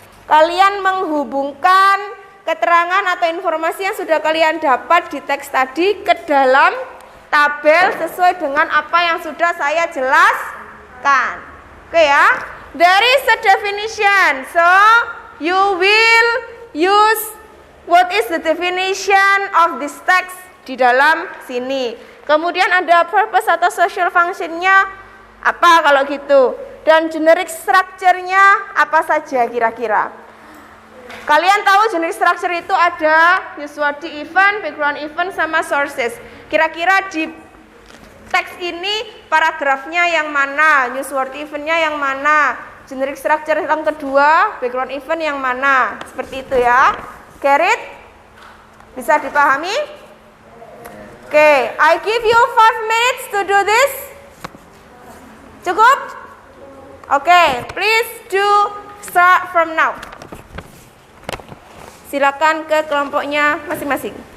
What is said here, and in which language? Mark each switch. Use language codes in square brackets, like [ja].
[id] Kalian menghubungkan keterangan atau informasi yang sudah kalian dapat di teks tadi ke dalam tabel sesuai dengan apa yang sudah saya jelaskan. [en] Oke ya, there is a definition. So you will use what is the definition of this text [id] di dalam sini. Kemudian ada purpose atau social function-nya apa kalau gitu. Dan generic structure-nya apa saja kira-kira. Kalian tahu generic structure itu ada newsworthy event, background event, sama sources. Kira-kira di teks ini paragrafnya yang mana, newsworthy event-nya yang mana, generic structure yang kedua, background event yang mana. Seperti itu ya. [en] Get it? [id] Bisa dipahami? [en] Oke, I give you 5 minutes to do this. [id] Cukup? [en] Oke, please do start from now. [id] Silakan ke kelompoknya masing-masing.